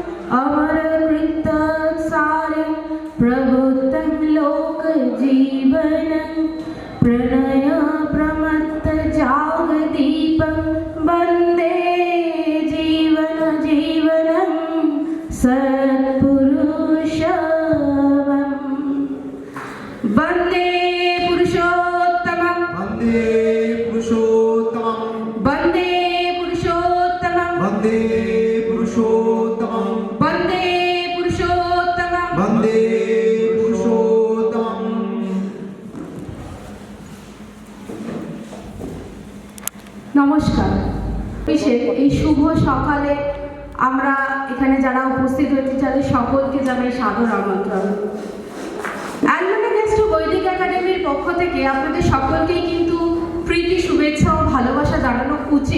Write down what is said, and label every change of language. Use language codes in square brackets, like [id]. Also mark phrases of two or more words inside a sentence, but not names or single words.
[sa] अमरकृतसारे प्रभुतं लोकजीवनं प्रणय प्रमत्तजागदीपं वन्दे जीवनं सत्पुरुषम् वन्दे पुरुषोत्तमं वन्दे पुरुषोत्तमं वन्दे पुरुषोत्तमं वन्दे पुरुषोत्तमं वन्दे पुरुषोत्तमं वन्दे पुरुषोत्तमं। [bn] নমস্কার। এই শুভ সকালে আমরা এখানে যারা উপস্থিত হয়েছি তাদের সকলকে জানাই সাদর আমন্ত্রণ। অ্যালমানাক অ্যাস্ট্রো বৈদিক একাডেমির পক্ষ থেকে আপনাদের সকলকেই কিন্তু প্রীতি শুভেচ্ছা ও ভালোবাসা জানানো উচিত।